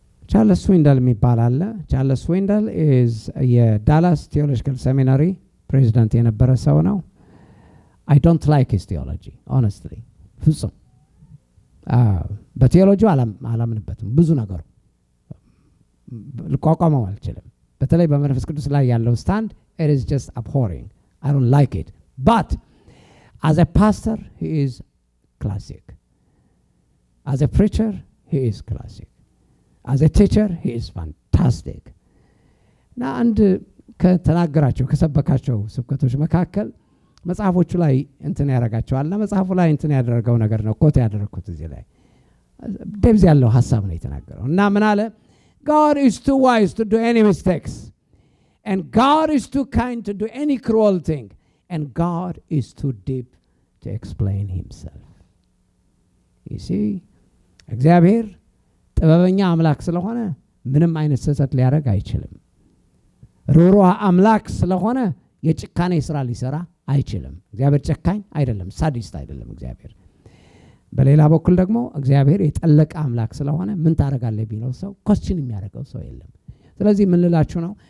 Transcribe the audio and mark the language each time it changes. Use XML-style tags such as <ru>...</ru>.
<am>ቻርልስ ስዊንደል የሚባል አለ። ቻርልስ ስዊንደል is የዳላስ ቴዎሎጂካል ሴሚናሪ ፕሬዚዳንት የነበረ ሰው ነው።</am> <en>I don't like his theology honestly.</en> <am>ፍጹም በቴዎሎጂው አላምንበትም። ብዙ ነገሩ ልቋቋመው አልችልም። በተለይ በመንፈስ ቅዱስ ላይ ያለው ስታንድ</am> <en>it is just abhorring. I don't like it. But as a pastor he is classic. As a preacher he is classic. As a teacher he is fantastic.</en> <am>እና አንድ ከተናገራቸው ከሰበካቸው ስብከቶች መካከል መጽሐፎቹ ላይ እንትን ያደርጋቸዋልና መጽሐፉ ላይ እንትን ያደረገው ነገር ነው ኮት ያደረኩት እዚህ ላይ ደብዝ ያለው ሐሳብ ነው የተናገረው። እና ምን አለ?</am> <en>God is too wise to do any mistakes and God is too kind to do any cruel thing and God is too deep to explain himself. You see</en> <am>እግዚአብሔር ጥበበኛ አምላክ ስለሆነ ምንም አይነት ስህተት ሊያደርግ አይችልም። ሩህሩህ አምላክ ስለሆነ የጭካኔ ስራ ሊሰራ አይችልም። እግዚአብሔር ጨካኝ አይደለም፣ ሳዲስት አይደለም እግዚአብሔር። በሌላ በኩል ደግሞ እግዚአብሔር የጠለቀ አምላክ ስለሆነ ምን ታደርጋለህ ቢለው ሰው ኮስችን የሚያደርገው ሰው የለም። ስለዚህ ምን ልላችሁ ነው?</am>